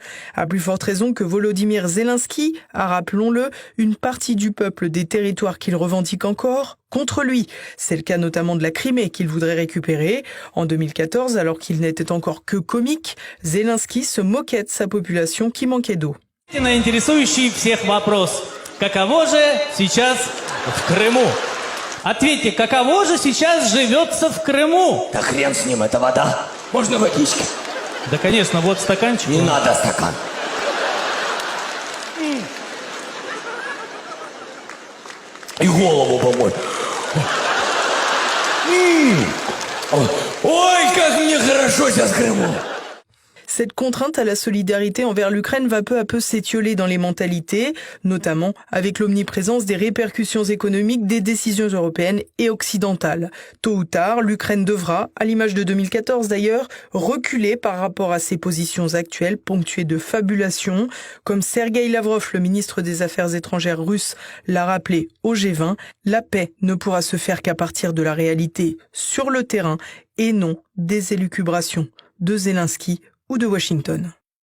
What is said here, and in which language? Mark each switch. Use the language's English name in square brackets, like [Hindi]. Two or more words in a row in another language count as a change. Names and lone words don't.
[French] À plus forte raison que Volodymyr Zelensky a, rappelons-le, une partie du peuple des territoires qu'il revendique encore contre lui. C'est le cas notamment de la Crimée qu'il voudrait récupérer. En 2014, alors qu'il n'était encore que comique, Zelensky se moquait de sa population qui manquait d'eau. [Russian] Интересующий всех вопрос. Каково же сейчас в Крыму? Ответьте, каково же сейчас живется в Крыму? Да хрен с ним, это вода. Можно водички? Да, конечно, вот стаканчик. Не надо стакан. И голову помой. Ой, как мне хорошо сейчас в Крыму. [French] Cette contrainte à la solidarité envers l'Ukraine va peu à peu s'étioler dans les mentalités, notamment avec l'omniprésence des répercussions économiques des décisions européennes et occidentales. Tôt ou tard, l'Ukraine devra, à l'image de 2014 d'ailleurs, reculer par rapport à ses positions actuelles ponctuées de fabulations, comme Sergueï Lavrov, le ministre des Affaires étrangères russe, l'a rappelé au G20, la paix ne pourra se faire qu'à partir de la réalité sur le terrain et non des élucubrations de Zelensky ou de Washington.